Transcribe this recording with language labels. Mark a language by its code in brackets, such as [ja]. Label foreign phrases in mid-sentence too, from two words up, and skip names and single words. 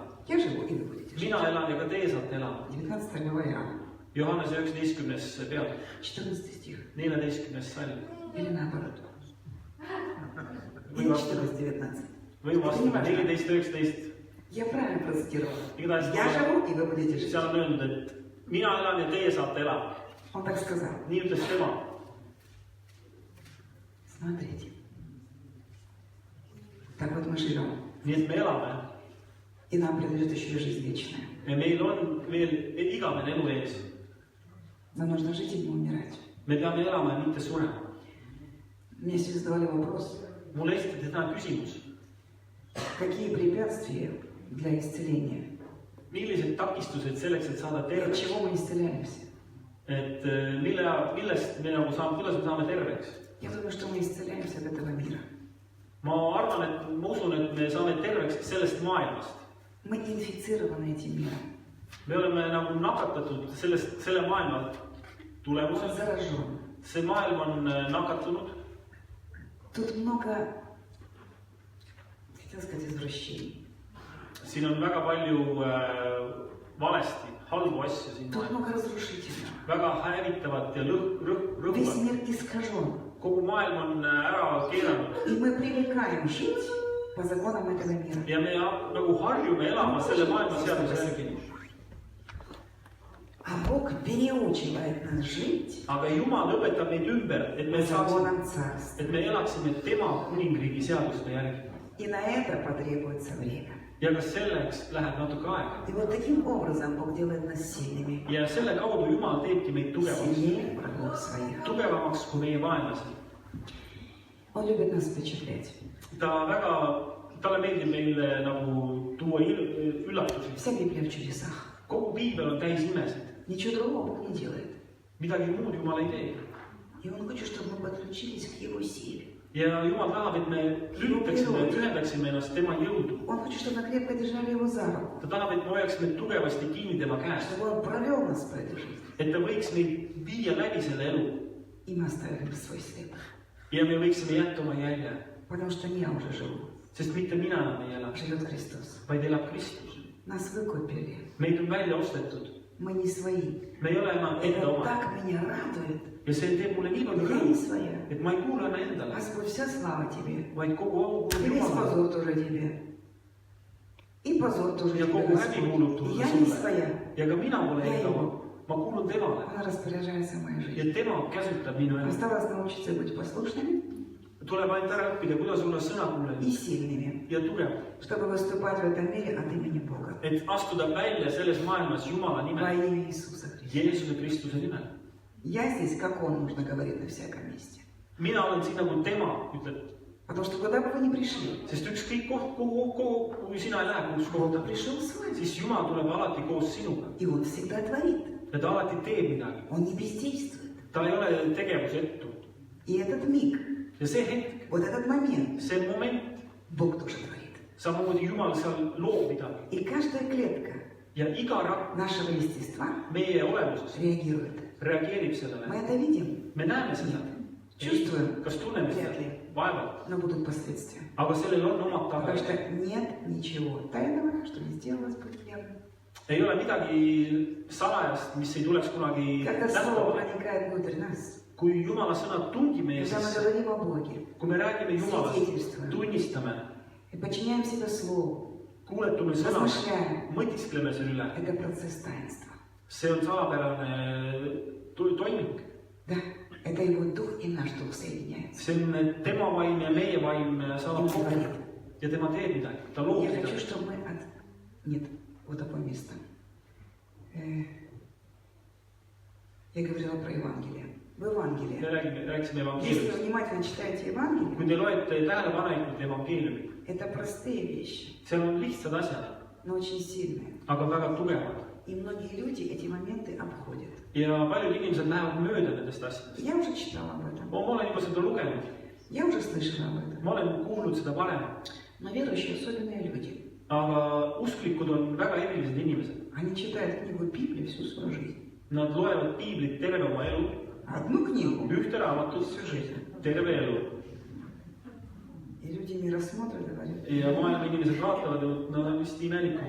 [ru] Я живу, и вы будете жить. [et] Mina elan ja ka teie saate elama. [ru] 19 глава Иоанна, [et] Johannese 19. peal, [ru] 14 стих. [et] 14. salm. [ru] Или наоборот. [et] Või [ru] Или [et] vastu, [ru] 14-19. [et] või vastu, 14.19. [ru] Я правильно процитировала. [et] Igatahes [ru] Я живу, и вы будете жить. [et] seal on öeldud, et mina elan ja teie saate elama. [ru] Он так сказал. [et] Nii ütles tema. [ru] Смотрите. Так вот мы живем. [et] Nii et me elame [ru] И нам принадлежит еще и жизнь вечная. [et] ja meil on veel igavene elu ees. [ru] Нам нужно жить и не умирать. [et] Me peame elama ja mitte surema. [ru] Мне сегодня задавали вопрос, [et] Mulle esitati täna küsimus, [ru] какие препятствия для исцеления? [et] millised takistused selleks, et saada [ru] И от [et] terveks, [ru] чего мы исцеляемся? [et] et millest me nagu saame, kuidas me saame terveks. [ru] Я думаю, что мы исцеляемся от этого мира. [et] Ma arvan, et ma usun, et me saame terveks sellest maailmast. [ru] Мы инфицированы этим миром. [et] Me oleme nagu nakatatud selle maailma [ru] Он [et] tulemusel. [ru] заражен. [et] See maailm on nakatunud. [ru] Тут много, хотел сказать, извращений. [et] Siin on väga palju valesti, halbu asju siin [ru] Тут [et] maailmas. [ru] много разрушительного. [et] Väga hävitavat ja [ru] Весь [et] rõhuvat. [ru] мир искажен. [et] Kogu maailm on ära keeranud. [ru] И мы привыкаем жить по законам этого мира. [et] Ja me nagu harjume elama selle maailma seaduse järgi. [ru] А Бог переучивает нас жить [et] Aga Jumal õpetab meid ümber, et [ru] по [et] me saaksime, [ru] законам Царства. [et] et me elaksime tema kuningriigi seaduste järgi. [ru] И на это потребуется время. [et] Ja kas selleks läheb natuke aega. [ru] И вот таким образом Бог делает нас сильными. [et] Ja selle kaudu Jumal teebki meid tugevaks. [ru] Сильнее врагов своих. [et] Tugevamaks kui meie vaenlased. [ru] Он любит нас впечатлять. [et] Talle meeldib meile nagu tuua üllatusi. [ru] Вся Библия в чудесах. [et] Kogu piibel on täis imesid. [ru] Ничего другого Бог не делает. [et] Midagi muud Jumal ei tee. [ru] И Он хочет, чтобы мы подключились к Его силе. [et] Ja Jumal tahab, et me lülitaksime, ühendaksime ennast tema jõudu. [ru] Он хочет, чтобы мы крепко держали Его за руку. [et] Ta tahab, et me hoiaksime tugevasti kinni tema käest. [ru] Чтобы Он провел нас по этой жизни. [et] Et ta võiks meid viia läbi selle elu. [ru] И мы оставили свой след. [et] Ja me võiksime jätta oma jälje. [ru] Потому что не я уже живу. [et] Sest mitte mina enam ei ela, [ru] Живет Христос. [et] vaid elab Kristus. [ru] Нас выкупили. [et] Meid on välja ostetud. [ru] Мы не свои. [et] Me ei ole enam enda [ru] Это [et] oma. [ru] так меня радует. [et] Ja see teeb mulle nii palju [ru] Я не [et] rõõmu, [ru] своя. [et] et ma ei kuule enam endale, [ru] Господь, вся слава Тебе. [et] vaid kogu au [ru] И [et] kuulub [ru] весь [et] Jumalale. [ru] позор тоже Тебе. И позор тоже [et] Ja [ru] Тебе, [et] kogu häbi kuulub [ru] Господь. И [et] tulla [ru] я не [et] sulle. [ru] своя. [et] Ja ka mina pole Ja enda ei. oma. Ma kuulun temale. [ru] Он распоряжается моей жизнью. [et] Ja tema käsutab minu elu. [ru] Осталось научиться быть послушными [et] Tuleb ainult ära õppida, kuidas olla [ru] и [et] sõnakuulelik [ru] сильными, [et] ja tugev. [ru] чтобы выступать в этом мире от имени Бога. [et] Et astuda välja selles maailmas Jumala [ru] Во [et] nimel, [ru] имя Иисуса Христа. [et] Jeesuse Kristuse nimel. [ru] Я здесь, как Он, нужно говорить на всяком месте. [et] Mina olen siin nagu tema, ütleb. [ru] Потому что куда бы вы ни пришли, [et] Sest ükskõik kui sina ei lähe kuus [ru] Бог [et] kohta, [ru] пришел с вами. [et] siis Jumal tuleb alati koos sinuga. [ru] И Он всегда творит. [et] Ja ta alati teeb midagi. [ru] Он не бездействует. [et] Ta ei ole tegevusetu. [ru] И этот миг, [et] Ja see hetk, [ru] вот этот момент, [et] see moment, [ru] Бог тоже творит. [et] samamoodi Jumal seal loob midagi. [ru] И каждая клетка [et] Ja iga rakk [ru] нашего естества [et] meie olemuses [ru] реагирует. [et] reageerib [ru] Мы [et] sellele. [ru] это видим, [et] Me näeme seda. [ru] Чувствуем. [et] Kas tunneme seda? [ru] Вряд ли. [et] Vaevalt. [ru] но будут последствия. [et] Aga sellel on omad [ru] Потому что [et] tagajärjed. [ru] нет ничего тайного, что не сделал Господь явно. [et] ei ole midagi salajast, mis ei tuleks kunagi [ru] Когда Слово [et] nähtavale. [ru] проникает внутрь нас, [et] Kui Jumala sõna tungib meie [ru] когда мы [et] sisse, [ru] говорим о Боге [et] kui me räägime Jumalast, tunnistame, [ru] и подчиняем себя Слову, [et] kuuletume sõna, [ru] размышляем, [et] mõtiskleme selle üle, [ru] это процесс таинства. [et] see on salapärane toiming. [ru] Да, это Его Дух и наш Дух соединяются. [et] See on tema vaim ja meie vaim saavad [ru] Он [et] kokku [ru] говорит, [et] ja tema teeb midagi, ta loob [ru] я хочу, [et] midagi. [ru] чтобы мы Нет, вот такое место. Я говорила про Евангелие. В [et] Me [ru] Евангелии. [et] rääkisime [ru] Если [et] evangeeliumist. [ru] вы внимательно читаете Евангелие, [et] Kui te loete tähelepanelikult evangeeliumi, [ru] это простые вещи, [et] seal on lihtsad asjad, [ru] но очень сильные. [et] aga väga tugevad. [ru] И многие люди эти моменты обходят. [et] Ja paljud inimesed lähevad mööda nendest asjadest. [ru] Я уже читала об этом. [et] Ma olen juba seda lugenud, [ru] Я уже слышала об этом. [et] ma olen kuulnud seda varem, [ru] Но верующие особенные люди. [et] aga usklikud on väga erilised inimesed. [ru] Они читают книгу Библии всю свою жизнь. [et] Nad loevad piiblit terve oma elu, [ru] Одну книгу [et] ühte raamatut [ru] всю жизнь. [et] terve elu. [ru] И люди не рассмотрят и говорят, [et] Ja maailma inimesed vaatavad, et nad on vist imelikud.